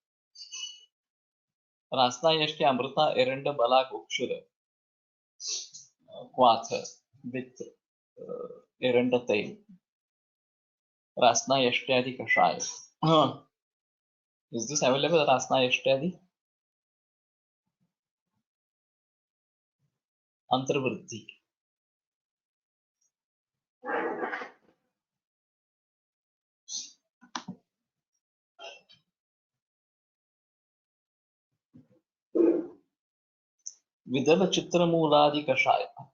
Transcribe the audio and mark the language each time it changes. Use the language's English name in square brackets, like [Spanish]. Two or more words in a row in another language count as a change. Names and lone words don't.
[English] Rasnayashti Amrita Erenda Balak Ukshura Quatha with Erenda Tail. Rasnayashtadi Kashaya. Is this available, Rasnayashtadi? Antarvriddhi. Vidala Chitra Mooladi Kashaya.